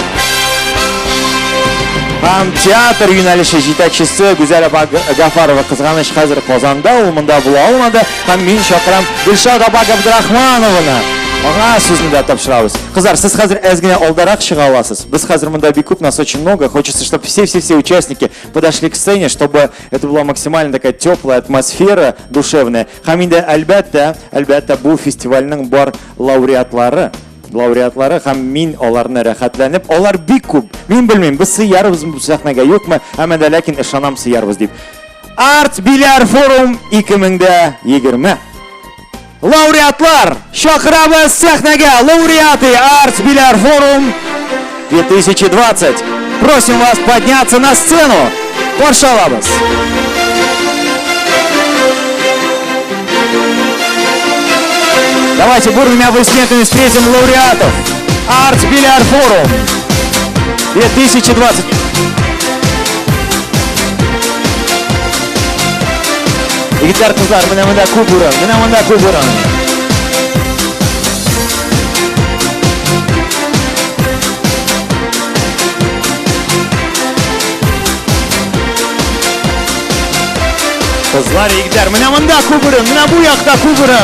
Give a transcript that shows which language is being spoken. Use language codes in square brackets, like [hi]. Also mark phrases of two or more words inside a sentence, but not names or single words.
[tt] Һәм театр юнәлеше җитәкчесе Гүзәл Гафарова кызганыч хәзер Казанда, ул монда була алмады. Һәм мин чакырам Гөлшат Абдрахманованы. Ага, сүзне дә тапшырабыз. Кызлар, сез хәзер әз генә алдарак чыга аласыз. Без хәзер монда бик күп, [ru] нас очень много. Хочется, чтобы все участники подошли к сцене, чтобы это была максимально такая теплая атмосфера, душевная. [tt] Һәм инде әлбәттә бу фестивальнең бар лауреатлары һәм мин аларны рәхәтләнеп, алар бик күп. Мин белмим, без сыярбыз бу сәхнәгә юкмы, әмма дә ләкин ышанам сыярбыз дип. Art Bilar Forum 2020. Лауреатлар, чакырабыз сәхнәгә, лауреаты Art Bilar Forum 2020. [ru] Просим вас подняться на сцену. [tt] Каршы алабыз. [ru] Давайте бурными аплодисментами встретим лауреатов Art Bilar Forum 2020. [tt] Егетләр, кызлар, менә монда күп урын. Кызлар, егетләр, менә монда күп урын, менә бу якта күп урын.